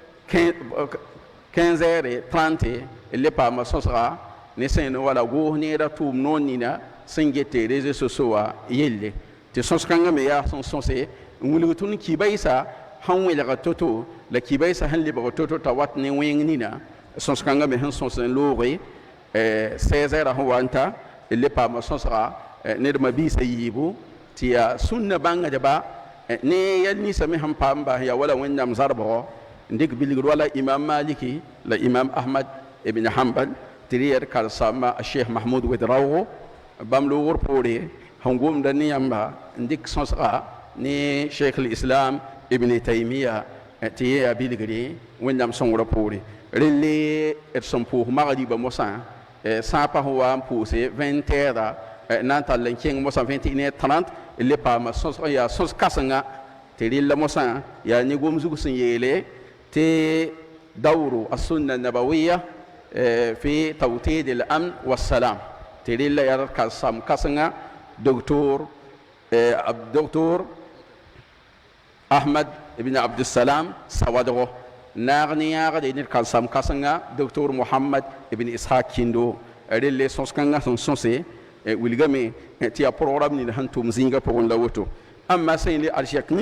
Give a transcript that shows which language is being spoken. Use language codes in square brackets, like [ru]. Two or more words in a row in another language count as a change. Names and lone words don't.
[mos] 30 le paama sõsga ne sẽn wala goos neera tʋʋm noon nina sẽn get [fr] réseau sociaux [mos] wã yelle tɩ sõs-kãngã me yaa sẽn sõse n wilg tõnd kibaɩsa sãn welga to-to la kibaɩsa sẽn lebg to-to t'a wat ne wẽng nina sõs-kãngã me sẽn sõs n looge 16 heures sẽn wa n ta le paama sõsga ned mabiisã yiibu tɩ yaa sũnna bãngdba ne yɛl ninsã me sẽn paam bas yaa wala wẽnnaam zarbgɔ n dɩk bilgd wala imam maliki la imam ahmad ibn hanbal tɩ rɩ yaa d karsãmbã a sheikh mahmud wedraogo bãmb loogr poore sẽn gomda ne yãmba n dɩk sõsga ne sheikh lislam ibn taimiya tɩ yẽ yaa bilgre wẽnnaam sõngrã poore rel d sẽn pʋʋs magribã mosã sã n pa sẽn wa n pʋʋse 20 heures na n tall n kẽng mosã 21h30 le paama sõs yaa sõs kãsenga tɩ rɩlla mosã yaa ne gom zug sẽn yeele tɩ [ar] دور السنة النبوية في توطيد الأمن والسلام [mos] tɩ rɩlla yaa karem kãsenga doctor Ahmad ibn Abdussalam Sawadgo naag ne yãagde ned karem kãsenga doctor Mohamad ibn Ishaq Kindo rɩlle sõs-kãngã sẽn sõse wilgame tɩ yaa program nin sẽn tʋʋm zĩiga pʋgẽ la woto amma sẽn le arsɛk nina